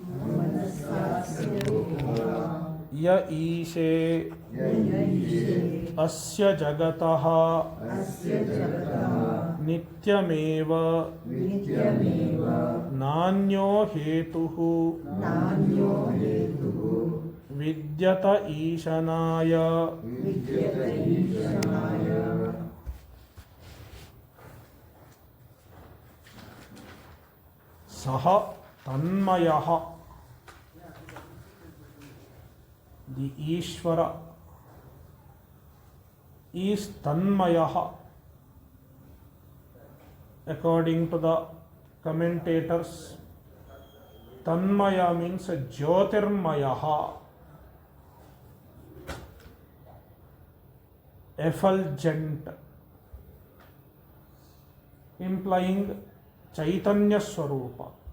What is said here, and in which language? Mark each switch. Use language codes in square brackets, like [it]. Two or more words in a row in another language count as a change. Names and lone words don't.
[sa] ya ishe asya jagataha nityameva nanyo hetuhu vidyata ishanaya. Saha tanmayaha, [en] the Ishvara is tanmayaha. According to the commentators, tanmaya means jyotirmayaha, effulgent, implying [sa] Chaitanya Swarupa.